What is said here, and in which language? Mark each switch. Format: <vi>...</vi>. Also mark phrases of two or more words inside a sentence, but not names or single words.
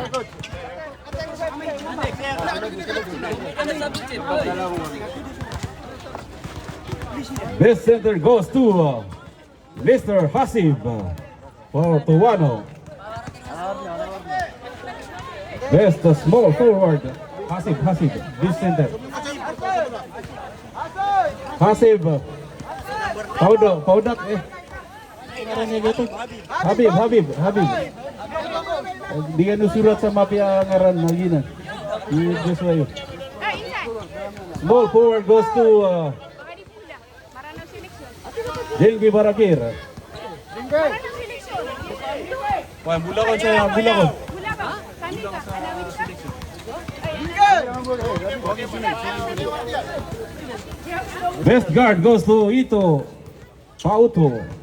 <en>Best center goes to Mr. Hasib for Tuwano. Best small forward Hasib, best center. Hasib. Paudak eh. Habib.</en> <mrw>Di ka nusurat sa mapya ngaran na gina.</mrw> <tl>Joshua yun.</tl> <en>Ball forward goes to Jenggi Barakir. Wah, Bulakon saya, Bulakon. Best guard goes to Ito Pauto.</en>